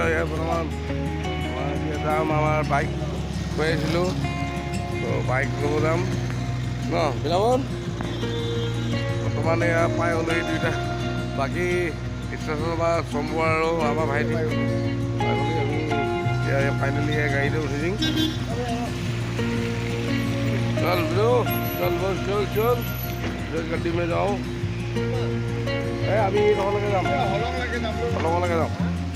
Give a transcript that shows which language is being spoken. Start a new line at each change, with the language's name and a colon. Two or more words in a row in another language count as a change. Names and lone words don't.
Assamese: বৰ্তমান যাম, আমাৰ বাইক কৈ আহিছিলোঁ, তো বাইক ল'ব যাম ন বৃন্দাবন। বৰ্তমান এয়া পাই গ'লোহি দুইটা। বাকী ষ্টেচনৰ পৰা চম্বু আৰু আমাৰ ভাইটি পাই গ'লো। আমি এতিয়া ফাইনেলি গাড়ীতে উঠি দিম।
Hindi: चल ब्रो, चल बस चल चल गड्डी में जाओ। अभी लगे
Assamese: অলপলৈকে যাওঁ